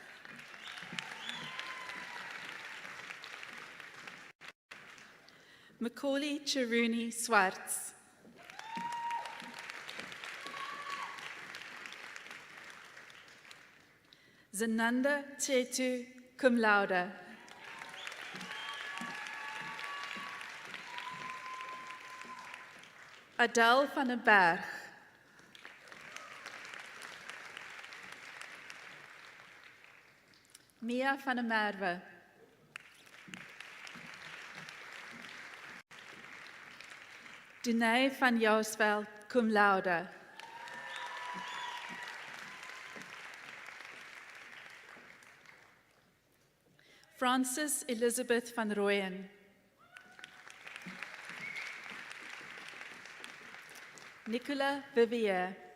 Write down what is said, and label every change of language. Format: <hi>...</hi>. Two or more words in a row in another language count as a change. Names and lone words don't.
<en>Macaulay Chiruni Swartz. Zananda Chetu,</en> <la>cum laude.</la> <en>Adele van den Berg. Mia van der Merwe. Dunay van Jousveld,</en> <la>cum laude.</la> <en>Frances Elizabeth van Rooyen. Nicola Vivier.</en>